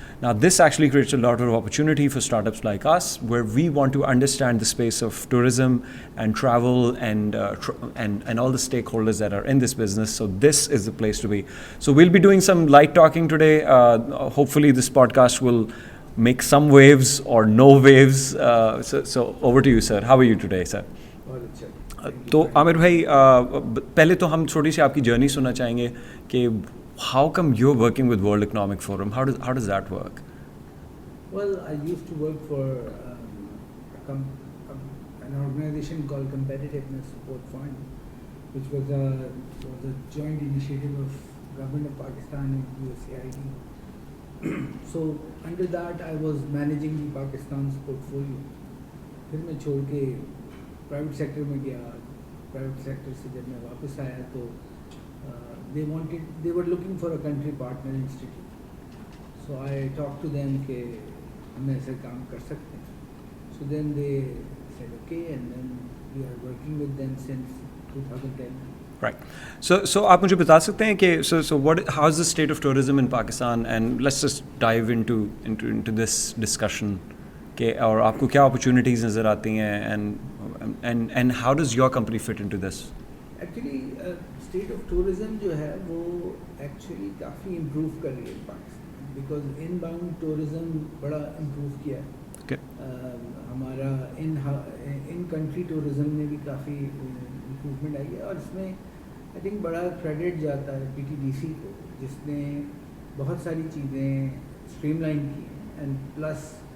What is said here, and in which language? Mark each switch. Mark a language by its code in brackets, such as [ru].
[en] Now, this actually creates a lot of opportunity for startups like us, where we want to understand the space of tourism and travel and all the stakeholders that are in this business. So this is the place to be. So we'll be doing some light talking today. Hopefully this podcast will make some waves or no waves. So over to you, sir. How are you today, sir? [ur] تو عامر بھائی, پہلے تو ہم تھوڑی سی آپ کی journey سننا چاہیں گے کہ [en] how come you're working with World Economic Forum? How does that work? Well, I used to work for an organization called Competitiveness Support Fund, which was a joint initiative of Government of Pakistan and USAID. So under that I was managing the Pakistan's portfolio. [ur] پھر میں چھوڑ کے private sector میں گیا. Private sector سے جب میں واپس آیا تو [en] they were looking for a country partner institute. So I talked to them [ur] کہ ہم ایسے کام کر سکتے ہیں. [en] So then they said okay, and then we are working with them since 2010. Right. So [ur] آپ مجھے بتا سکتے ہیں کہ [en] how is the state of tourism in Pakistan, and let's just dive into this discussion [ur] کہ اور آپ کو کیا [en] opportunities [ur] نظر آتی ہیں, [en] and how does your company fit into this? [ur] Actually state of tourism جو ہے وہ ایکچولی کافی امپروو کر رہی ہے Pakistan, because in bound tourism بڑا امپروو کیا ہے. ہمارا ان کنٹری ٹورزم میں بھی کافی امپروومنٹ آئی ہے, اور اس میں آئی تھنک بڑا کریڈٹ جاتا ہے PTDC کو, جس نے بہت ساری چیزیں اسٹریم لائن کی ہیں, اینڈ پلس